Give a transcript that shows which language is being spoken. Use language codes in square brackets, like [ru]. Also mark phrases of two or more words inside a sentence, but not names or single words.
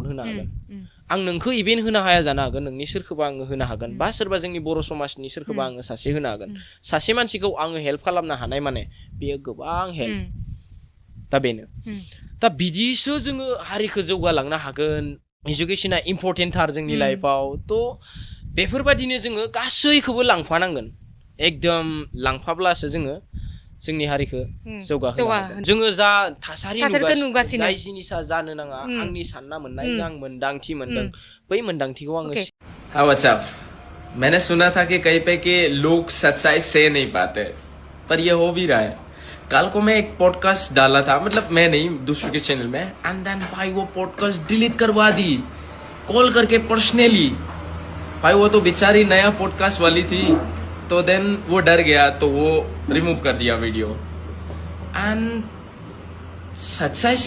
[brx] होनो हागोन आं नोंखौ इभेन्ट होनो हाया जानो हागोन नोंनि सोरखौबा आङो होनो हागोन बा सोरबा जोंनि बर' समाजनि सोरखौबा आङो सासे होनो हागोन सासे मानसिखौ आङो हेल्प खालामनो हानाय माने बेयो गोबां हेल्प दा बेनो दा बिदिसो जोङो हारिखौ जौगालांनो हागोन [en] education important [brx] जोंनि लाइफआव थ' बेफोरबायदिनो जोङो गासैखौबो लांफानांगोन एकदम लांफाब्लासो जोङो जोंनि हारिखौ जौगाहोनो हागोन जोङो जा थासारि थासारिखौ नुगासिनो नुगासिनो। जाय जिनिसा जानो नाङा आंनि सानना मोननाय आं मोन्दांथि मोनदों बै मोन्दांथिखौ आङो [en] Okay. [hi] हाँ व्हाट्सअप मैंने सुना था कि कहीं पे कि लोग सच्चाई से नहीं पाते पर ये हो भी रहा है कल को मैं एक पॉडकास्ट डाला था मतलब मैं नहीं दूसरे के चैनल में [en] and then [hi] भाई वो पॉडकास्ट डिलीट करवा दी कॉल करके पर्सनली भाई वो तो बेचारी नया पॉडकास्ट वाली थी तो देन वो डर गया तो वो रिमूव कर दिया वीडियो एंड सच्चाई से